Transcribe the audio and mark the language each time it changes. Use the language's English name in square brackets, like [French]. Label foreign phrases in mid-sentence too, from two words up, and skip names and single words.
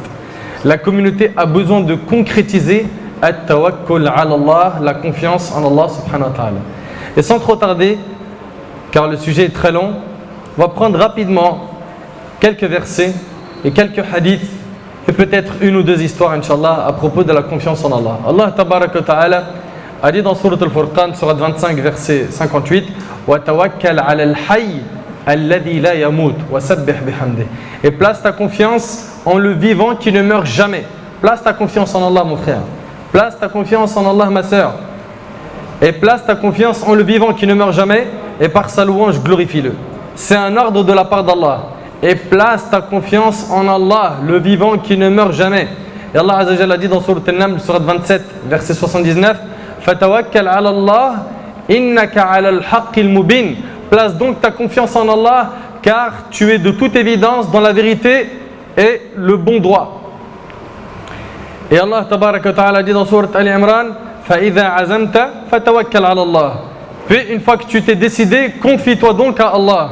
[French] La communauté a besoin de concrétiser [Arabic] التوكل على الله, [French] la confiance en Allah [Arabic] سبحانه وتعالى. [French] Et sans trop tarder, car le sujet est très long, on va prendre rapidement quelques versets et quelques hadiths et peut-être une ou deux histoires, Inch'Allah, à propos de la confiance en Allah. [Arabic] الله تبارك وتعالى [French] a dit dans Surat Al-Furqan, Surat 25, verset 58, [Arabic] وتوكل على الحي الذي لا يموت وسبح بحمده. [French] Et place ta confiance en le vivant qui ne meurt jamais. Place ta confiance en Allah, mon frère. Place ta confiance en Allah, ma sœur. Et place ta confiance en le vivant qui ne meurt jamais et par sa louange, glorifie-le. C'est un ordre de la part d'Allah. Et place ta confiance en Allah, le vivant qui ne meurt jamais. Et [Arabic] الله عز وجل [French] a dit dans Surat An-Naml, Surat 27, verset 79, [Arabic] فتوكل على الله إنك على الحق المبين. [French] Place donc ta confiance en Allah, car tu es de toute évidence dans la vérité et le bon droit. Et [Arabic] الله تبارك وتعالى [French] a dit dans Surat Al-Imran, [Arabic] فإذا عزمت فتوكل على الله. [French] Puis une fois que tu t'es décidé, confie-toi donc à Allah.